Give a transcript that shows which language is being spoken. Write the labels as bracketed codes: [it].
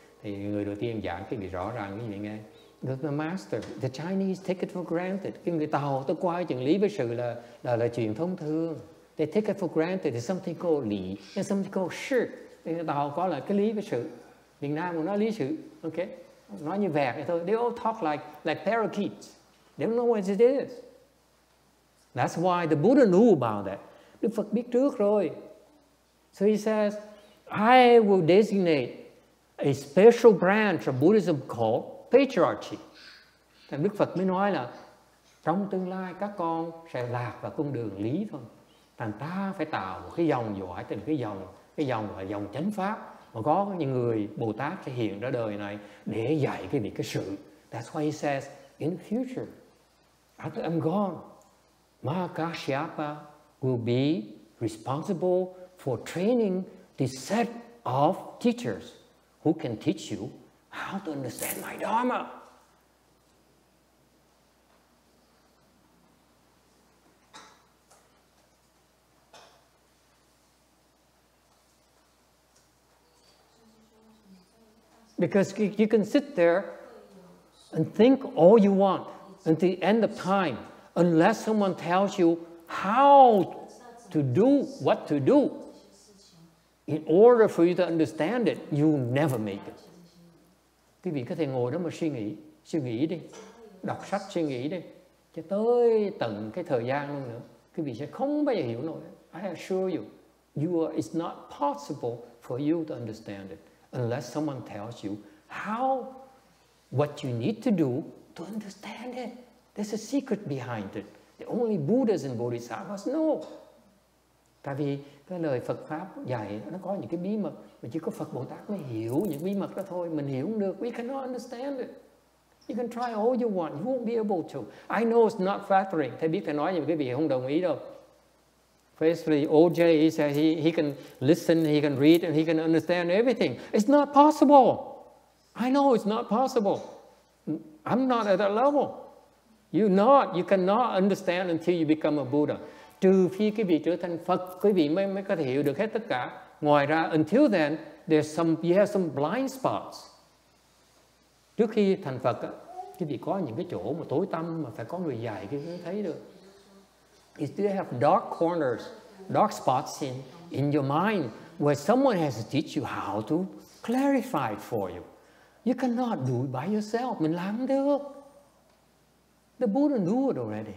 [vi] Thì người đầu tiên giảng cái việc rõ ràng cái gì nghe. [en] The master, the Chinese take it for granted. [vi] Cái người Tàu tôi coi chuyện lý với sự là chuyện thông thường. [en] They take it for granted. There's something called lý and something called sự. [vi] Người Tàu có là cái lý với sự. Việt Nam cũng nói lý sự. Okay. Nói như vẹt vậy thôi. [en] They all talk like parakeets. They don't know what it is. That's why the Buddha knew about that. [vi] Đức Phật biết trước rồi. [en] So he says, I will designate a special branch of Buddhism called Patriarchy. [vi] Thành Đức Phật mới nói là trong tương lai các con sẽ lạc vào con đường lý thôi. Thành ta phải tạo một cái dòng dõi, thành cái dòng là dòng chánh pháp. Mà có những người Bồ Tát sẽ hiện ra đời này để dạy cái việc cái sự. [en] That's why he says, in the future, after I'm gone, Mahakasyapa will be responsible for training this set of teachers who can teach you how to understand my Dharma. Because you can sit there and think all you want until the end of time, unless someone tells you how to do what to do. In order for you to understand it, you never make it. [vi] Quý vị có thể ngồi đó mà suy nghĩ đi, đọc sách suy nghĩ đi, cho tới tận cái thời gian luôn nữa. Quý vị sẽ không bao giờ hiểu nổi. [en] I assure you, it's not possible for you to understand it unless someone tells you what you need to do to understand it. There's a secret behind it. The only Buddhas and Bodhisattvas know. [vi] Tại vì cái lời Phật Pháp dạy nó có những cái bí mật mà chỉ có Phật Bồ Tát mới hiểu những bí mật đó thôi. Mình hiểu không được. [en] We cannot understand it. You can try all you want. You won't be able to. I know it's not flattering. [vi] Thầy biết thầy nói nhưng quý vị không đồng ý đâu. [en] Firstly, OJ, he says he can listen, he can read, and he can understand everything. It's not possible. I know it's not possible. I'm not at that level. You cannot understand until you become a Buddha. [vi] Trừ phi quý vị trở thành Phật, quý vị mới có thể hiểu được hết tất cả. Ngoài ra, [en] until then, you have some blind spots. [vi] Trước khi thành Phật, quý vị có những cái chỗ mà tối tăm mà phải có người dạy quý vị thấy được. [en] You still have dark corners, dark spots in your mind where someone has to teach you how to clarify it for you. You cannot do it by yourself. [vi] Mình làm không được. [en] The Buddha knew it already.